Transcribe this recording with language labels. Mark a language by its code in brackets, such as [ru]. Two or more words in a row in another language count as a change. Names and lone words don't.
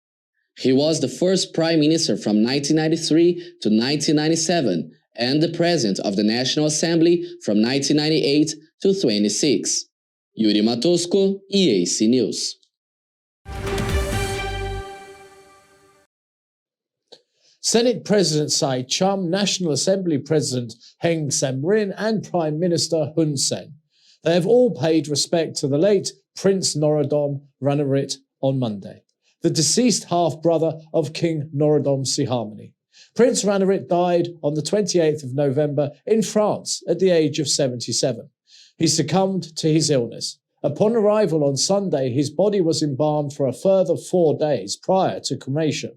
[en] He was the first prime minister from 1993 to 1997 and the president of the National Assembly from 1998 to 26. Yuri Matosko, EAC News. Senate President Sai Chum, National Assembly President Heng Samrin, and Prime Minister Hun Sen. They have all paid respect to the late Prince Norodom Ranariddh on Monday, the deceased half-brother of King Norodom Sihamoni. Prince Ranariddh died on the 28th of November in France at the age of 77. He succumbed to his illness. Upon arrival on Sunday, his body was embalmed for a further 4 days prior to cremation.